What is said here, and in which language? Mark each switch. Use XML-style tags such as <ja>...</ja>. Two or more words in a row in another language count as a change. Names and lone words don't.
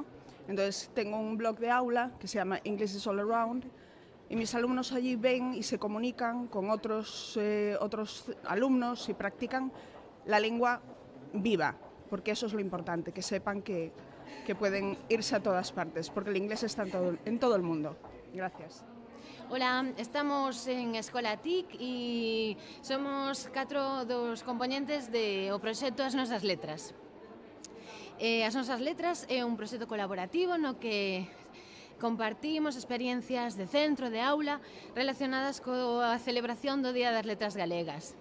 <es>Entonces, tengo un blog de aula que se llama English is All Around y mis alumnos allí ven y se comunican con otros alumnos y practican la lengua viva, porque eso es lo importante, que sepan que pueden irse a todas partes, porque el inglés está en todo el mundo. Gracias. Hola,</es> <gl>estamos en Escola TIC e somos 4 dos componentes do proxecto As Nosas Letras. As Nosas Letras é un proxecto colaborativo no que compartimos experiencias de centro, de aula, relacionadas coa celebración do Día das Letras Galegas.</gl>